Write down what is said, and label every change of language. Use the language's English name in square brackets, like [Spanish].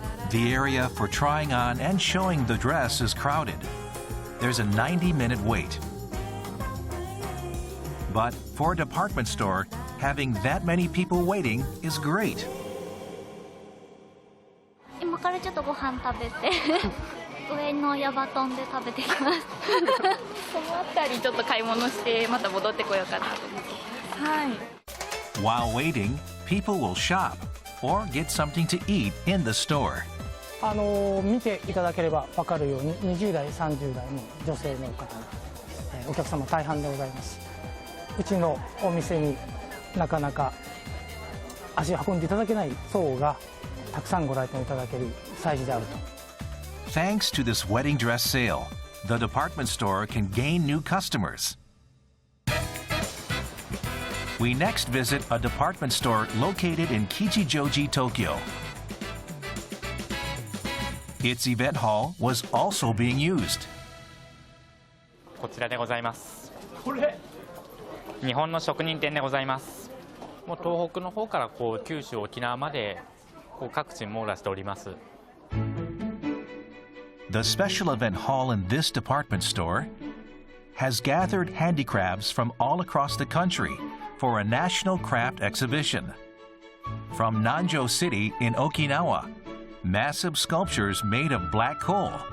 [English] The area for trying on and showing the dress is crowded. There's a 90-minute wait. But for a department store, having that many people waiting is great. [Japanese] 今からちょっとご飯食べて上のヤバトンで食べてきます。そのあたりちょっと買い物してまた戻ってこようかなと思って。はい。 [English] While waiting, people will shop or get something to eat in the store. [Japanese] 見ていただければ分かるように20代30代の女性の方、お客様大半でございます。うちのお店になかなか足を運んでいただけない層がたくさんご来店いただける催事であると。 [English] Thanks to this wedding dress sale, the department store can gain new customers. We next visit a department store located in Kichijoji, Tokyo. Its event hall was also being used. [Japanese] こちらでございます。これ日本の職人店でございます。もう東北の方から九州沖縄まで各地に網羅しております。 [English] The special event hall in this department store has gathered handicrafts from all across the country for a national craft exhibition. From Nanjo City in Okinawa, massive sculptures made of black coal.